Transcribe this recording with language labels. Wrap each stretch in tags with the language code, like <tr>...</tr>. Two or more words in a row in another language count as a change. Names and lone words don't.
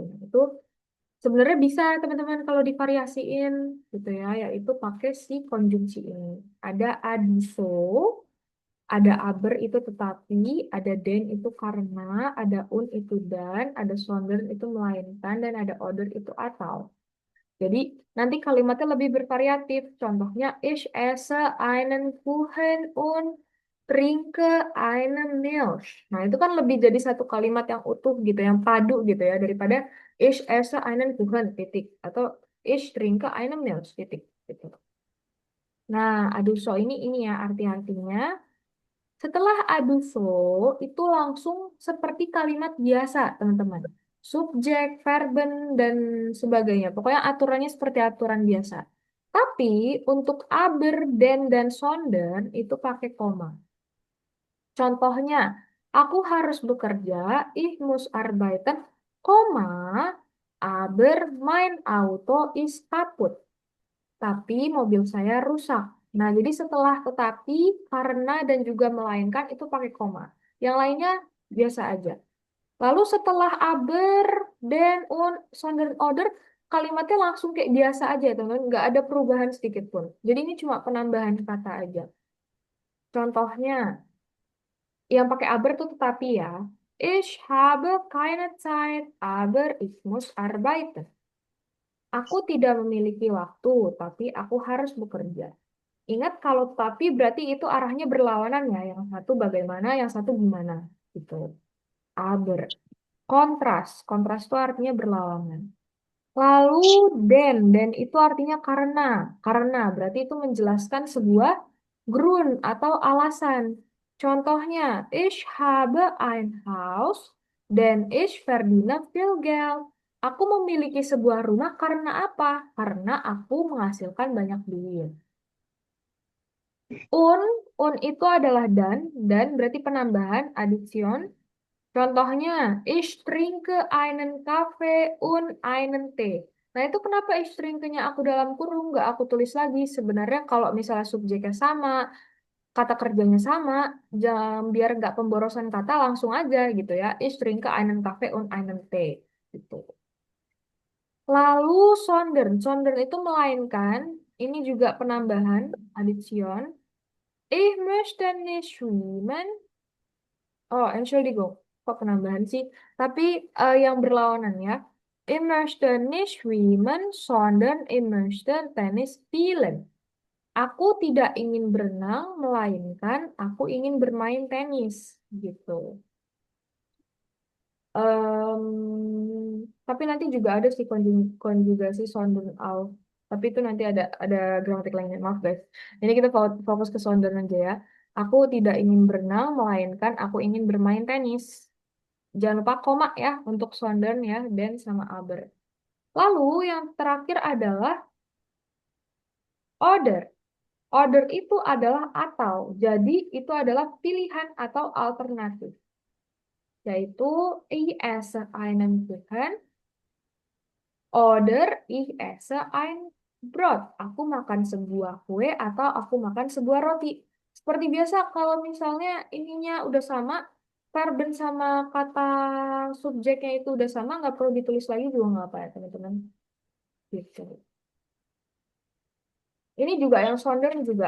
<id>Nah, itu sebenarnya bisa teman-teman kalau divariasiin gitu ya, yaitu pakai si konjungsi ini. Ada adiso, ada aber itu tetapi, ada den itu karena, ada un itu dan, ada sondern itu melainkan, dan ada oder itu atau. Jadi nanti kalimatnya lebih bervariatif. Contohnya,</id> <de>ich esse einen Kuchen und trinke einen Milch.</de> <id>Nah, itu kan lebih jadi satu kalimat yang utuh gitu, yang padu gitu ya, daripada</id> <de>ich esse einen Kuchen,</de> <id>titik.</id> <de>Atau ich trinke einen Milch,</de> <id>titik. Gitu. Nah, aduso ini ya arti-artinya. Setelah aduso, itu langsung seperti kalimat biasa, teman-teman. Subjek, verben, dan sebagainya. Pokoknya aturannya seperti aturan biasa. Tapi untuk</id> <de>aber, den,</de> <id>dan sonder itu pakai koma. Contohnya, Aku harus bekerja,</id> <de>ich muss arbeiten, koma, aber mein Auto ist kaputt.</de> <id>Tapi mobil saya rusak. Nah, jadi setelah tetapi, karena, dan juga melainkan itu pakai koma. Yang lainnya biasa aja. Lalu setelah</id> <de>aber, den, un, sondern, oder,</de> <id>kalimatnya langsung kayak biasa aja, teman-teman. Nggak ada perubahan sedikit pun. Jadi ini cuma penambahan kata aja. Contohnya, yang pakai aber tuh tetapi ya.</id> <de>Ich habe keine Zeit, aber ich muss arbeiten.</de> <id>Aku tidak memiliki waktu, tapi aku harus bekerja. Ingat kalau tapi berarti itu arahnya berlawanan ya. Yang satu bagaimana, yang satu gimana. Gitu. Aber. Kontras. Kontras itu artinya berlawanan. Lalu den itu artinya karena. Karena berarti itu menjelaskan sebuah Grund atau alasan. Contohnya,</id> <de>ich habe ein Haus dan ich verdiene viel Geld.</de> <id>Aku memiliki sebuah rumah karena apa? Karena aku menghasilkan banyak duit. Un, un itu adalah dan berarti penambahan, addition. Contohnya,</id> <de>ich trinke einen Kaffee und einen Tee.</de> <id>Nah, itu kenapa</id> <de>ich trinke-nya</de> <id>aku dalam kurung, nggak aku tulis lagi. Sebenarnya kalau misalnya subjeknya sama, kata kerjanya sama, biar nggak pemborosan kata, langsung aja gitu ya.</id> <de>Ich trinke einen Kaffee und einen Tee.</de> <id>Gitu. Lalu sondern. Sondern itu melainkan, ini juga penambahan, addition.</id> <de>Ich möchte nicht schwimmen. Oh, Entschuldigung.</de> <id>Kok penambahan sih? Tapi yang berlawanan ya.</id> <de>Ich möchte nicht schwimmen, sondern ich möchte Tennis spielen.</de> <id>Aku tidak ingin berenang, melainkan aku ingin bermain tenis. Gitu. Tapi nanti juga ada sih konjugasi</id> <de>sondern auch.</de> <id>Tapi itu nanti ada gramatik lainnya. Maaf guys. Ini kita fokus ke sondern aja ya. Aku tidak ingin berenang, melainkan aku ingin bermain tenis. Jangan lupa koma ya untuk sondern ya, dan sama aber. Lalu yang terakhir adalah order. Order itu adalah atau. Jadi itu adalah pilihan atau alternatif.</id> <de>Yaitu ich esse einen Kuchen oder ich esse ein Brot.</de> <id>Aku makan sebuah kue atau aku makan sebuah roti. Seperti biasa kalau misalnya ininya udah sama, verben sama kata subjeknya itu udah sama, nggak perlu ditulis lagi juga nggak apa ya teman-teman. Gitu. Ini juga yang sondern juga.</id>